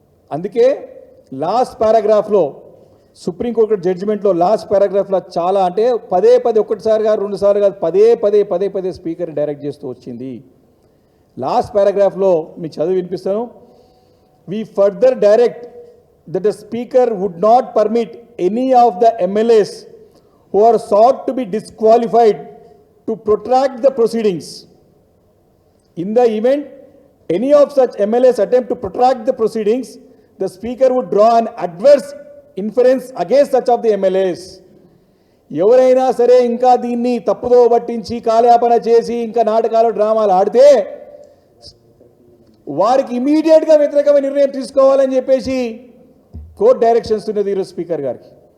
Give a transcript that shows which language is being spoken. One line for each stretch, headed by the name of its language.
Telugu: అందుకే last పారాగ్రాఫ్లో supreme court జడ్జిమెంట్లో last పారాగ్రాఫ్లో చాలా అంటే పదే ఒకటిసారి కాదు, 2 సార్లు కాదు, పదే స్పీకర్ డైరెక్ట్ చేస్తూ వచ్చింది. లాస్ట్ పారాగ్రాఫ్లో మీకు చదివి వినిపిస్తాను.
English: We further direct that the speaker would not permit any of the MLAs who are sought to be disqualified to protract the proceedings. In the event any of such MLAs attempt to protract the proceedings, the speaker would draw an adverse inference against such of the MLAs.
Telugu: ఎవరైనా సరే ఇంకా దీన్ని తప్పుదో పట్టించి కాలయాపన చేసి ఇంకా నాటకాలు డ్రామాలు ఆడితే వారికి ఇమీడియట్గా వ్యతిరేకమైన నిర్ణయం తీసుకోవాలని చెప్పేసి కోర్టు డైరెక్షన్స్ ఉన్నది ఈరోజు స్పీకర్ గారికి.